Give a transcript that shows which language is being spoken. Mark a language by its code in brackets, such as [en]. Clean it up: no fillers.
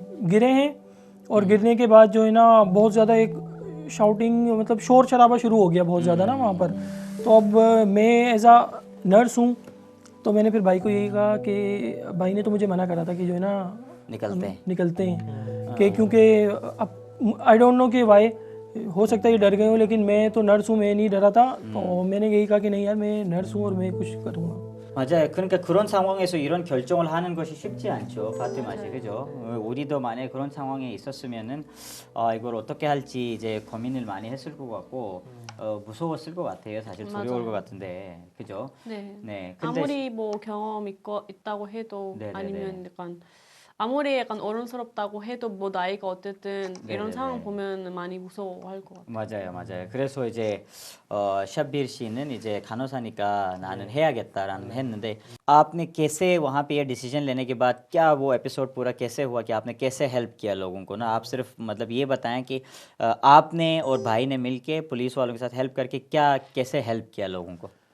[hi] गिरे हैं और गिरने के बाद जो है ना बहुत ज़्यादा एक शाउटिंग मतलब शोर शराबा शुरू हो गया बहुत ज़्यादा ना वहाँ पर तो अब मैं एज आ नर्स हूँ तो मैंने फिर भाई को यही कहा कि भाई ने तो मुझे मना करा था कि जो है ना निकलते हैं कि क्योंकि अब आई डोंट नो कि वाई हो सकता है ये डर गए हो लेकिन मैं तो नर्स हूँ मैं नहीं डरा था तो मैंने यही कहा कि नहीं यार मैं नर्स हूँ और मैं कुछ करूँगा [ko] 맞아요. 그러니까 그런 상황에서 이런 결정을 하는 것이 쉽지 않죠, 파티마 씨, 그죠? 우리도 만약에 그런 상황에 있었으면은 이걸 어떻게 할지 이제 고민을 많이 했을 것 같고 무서웠을 것 같아요. 사실 두려울 맞아요. 것 같은데, 그죠? 네. 네. 근데 아무리 뭐 경험 있다고 해도 네네네. 아니면 약간 아무리 약간 어른스럽다고 해도 뭐 나이가 어쨌든 이런 네네네. 상황 보면 많이 무서워할 것 같아요. 맞아요, 맞아요. 그래서 이제 शब्बीर 씨는 이제 간호사니까 나는 해야겠다라는 했는데 [hi] आपने कैसे वहाँ पे ये डिसीजन लेने के बाद क्या वो एपिसोड पूरा कैसे हुआ कि आपने कैसे हेल्प किया लोगों को ना आप सिर्फ मतलब ये बताएं कि आपने और भाई ने मिलके पुलिस वालों के साथ हेल्प करके क्या कैसे हेल्प किया लोगों को